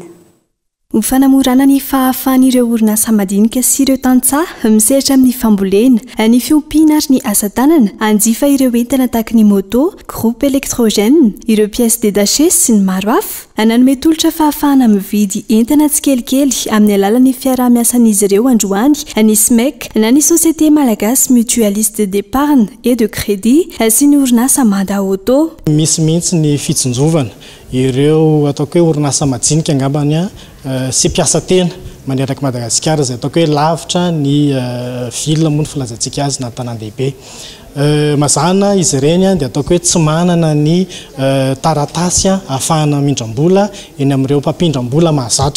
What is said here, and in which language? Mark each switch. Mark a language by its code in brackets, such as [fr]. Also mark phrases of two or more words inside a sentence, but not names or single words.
[mg] Ny fanamorana ny fahafahan'ireo orinasa madinika sy ireo tantsaha misehatra amin'ny fambolena ny fiompiana ary ny asa tanana anjifa ireo entana tahaka ny moto, [fr] groupe électrogène, [mg] ireo [fr] pièces détachées [mg] sy ny maro hafa nanome tolotra fahafahana mividy entana tsikelikely amin'ny alalan'ny fiara-miasan'izy ireo androany ny SMEC na ny Société Malagasy Mutualiste d'Épargne et de Crédit sy ny orinasa Manda Auto. Misy mihitsy ny fitsinjovana ireo ataoko hoe orinasa madinika angambany sy mpiasa tena maneraka Madagasikara izay ataoko hoe lavitra ny vilona moa ny filazantsika azy na tanan-dehibe. Mazana izy ireny dia ataoko hoe tsy manana ny taratasy ahafahana mindram-bola eny amin'ireo mpampindram-bola mahazatra.